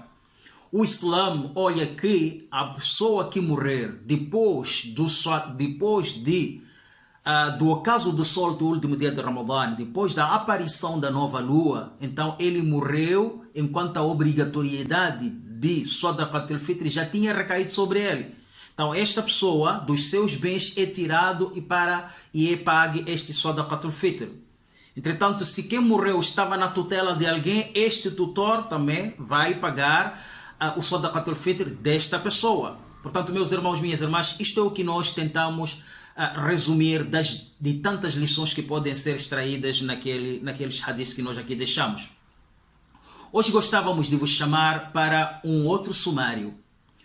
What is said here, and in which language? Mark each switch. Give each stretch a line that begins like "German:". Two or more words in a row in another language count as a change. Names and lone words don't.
Portuguese: O Islã olha que a pessoa que morrer depois do ocaso do sol do último dia de Ramadã, depois da aparição da nova lua, então ele morreu enquanto a obrigatoriedade de Sadaqat al-Fitr já tinha recaído sobre ele. Então esta pessoa, dos seus bens, é tirado e é pague este Sadaqat al-Fitr. Entretanto, se quem morreu estava na tutela de alguém, este tutor também vai pagar o Sadaqat al-Fitr desta pessoa. Portanto, meus irmãos, minhas irmãs, isto é o que nós tentamos resumir de tantas lições que podem ser extraídas naqueles hadiths que nós aqui deixamos. Hoje gostávamos de vos chamar para um outro sumário.